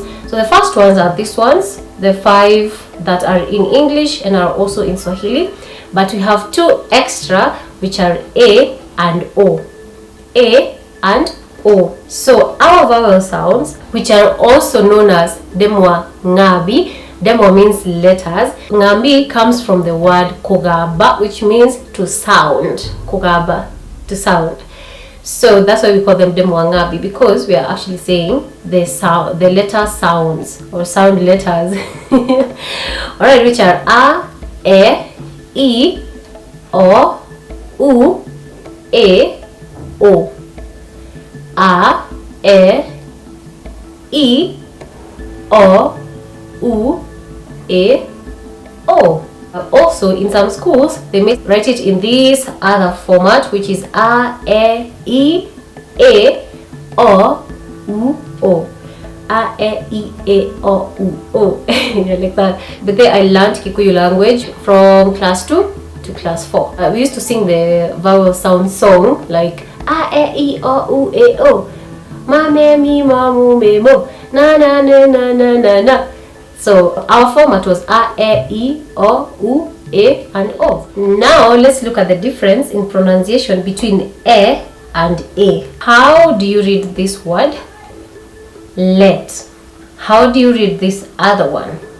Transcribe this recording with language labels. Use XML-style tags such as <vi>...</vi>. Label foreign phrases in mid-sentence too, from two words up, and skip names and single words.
<en>So the first ones are these ones, the 5 that are in English and are also in Swahili. But we have 2 extra, which are A and O. A and O. So our vowel sounds, which are also known as</en> <ki>Ndemwa ngabi.</ki> <en>Ndemwa means letters. Ngabi comes from the word kugaba, which means to sound. Kugaba, to sound. So that's why we call them</en> <ki>Ndemwa ngabi,</ki> <en>because we are actually saying the sound, the letter sounds or sound letters. Alright, which are A, E, O, U, A, O. A, E, O, U, A, O. Also, in some schools, they may write it in this other format, which is A, E, A, O, U, O. A, E, A, O, U, O. Like that. But then I learned Kikuyu language from class 2 to class 4. We used to sing the vowel sound song like A, E, O, U, A, O.</en> <ki>Ma, me, mi, ma, mu, me, mo. Na, na, na, na, na, na, na.</ki> <en>So our format was A, E, O, U, A, and O. Now let's look at the difference in pronunciation between A and A. How do you read this word? Let. How do you read this other one?</en>